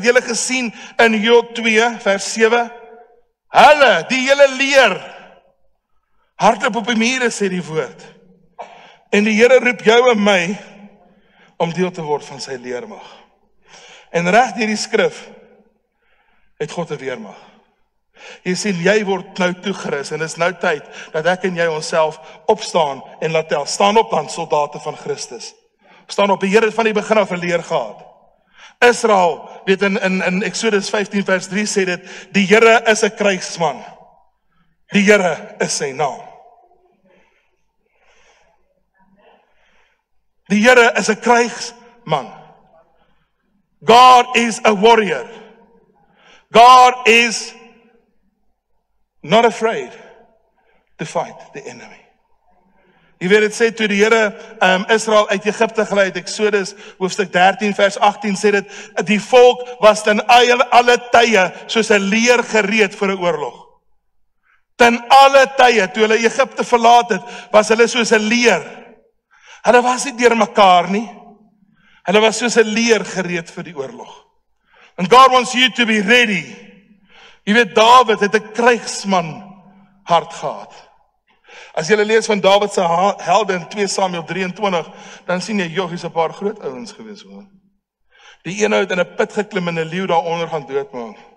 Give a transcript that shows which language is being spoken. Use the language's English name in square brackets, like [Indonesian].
[Afrikaans] Het julle gesien in Job 2 vers 7? Hulle, die hele leer, hardloop op die mure, sê die woord. En die Here roep jou en my om deel te word van sy leermag. En reg deur die skrif het God 'n weermag. Jy sien, jy word nou toegerus en is nou tyd dat ek en jy onsself opstaan en laat tel. Staan op dan, soldate van Christus. Staan op, die Here het van die begin af 'n leer gehad. Israel, weet in Exodus 15 vers 3 sê dit, die Here is 'n krygsman. Die Here is sy naam. Die Here is 'n krygsman. [English] God is a warrior. God is not afraid to fight the enemy. [Afrikaans] Jy weet, dit sê toe die Here Israel uit Egipte gelei het, Exodus hoofstuk 13 vers 18 sê dit, die volk was ten alle tye soos 'n leer gereed vir 'n oorlog. Ten alle tye, toe hulle Egipte verlaat het, was hulle soos 'n leer. Hulle was nie deur mekaar nie. Hulle was soos 'n leer gereed vir die oorlog. [English] And God wants you to be ready. [Afrikaans] Jy weet, Dawid het 'n krygsman hart gehad. As jy lees van Dawid se helde in 2 Samuel 23, dan sien jy, joh, hier's 'n paar groot ouens gewees hoor. Die een het in 'n put geklim en 'n leeu daaronder gaan doodmaak.